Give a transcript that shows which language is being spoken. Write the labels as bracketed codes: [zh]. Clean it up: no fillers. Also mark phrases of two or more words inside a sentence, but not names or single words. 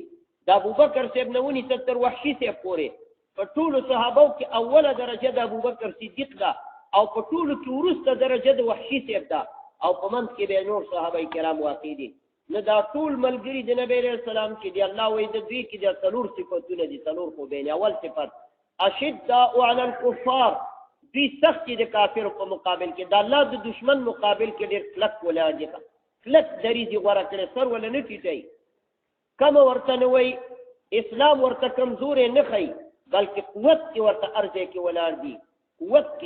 [ps] د ابوبکر صاحب نه ونیسه تر وحشي صاحب پورې په ټولو صحابو کې اوله درجه د ابوبکر صدیق ده او په ټولو کې وروسته درجه د وحشي صاحب ده او په منځ کې به نور صحابه کرام واقع دي. نو دا ټول ملګري د نبی [ar] علیہ السلام [ps] چې دی الله وایي د دوی کې د څلور صفتونه دي. څلور خو بین اول صفت [ar] اشداء علی الکفار، [ps] دوی سخت دي د کافرو په مقابل کې، د الله د دشمن مقابل کې ډېر کلک ولاړ دي، کلک دریځ یې غوره کړی، سر ولا نه ټیټوي، کمه ورته نه وایي، اسلام ورته کمزوری نه ښیي بلکې قوت کې ورته هر ځای کې ولاړ دي، قوت کې.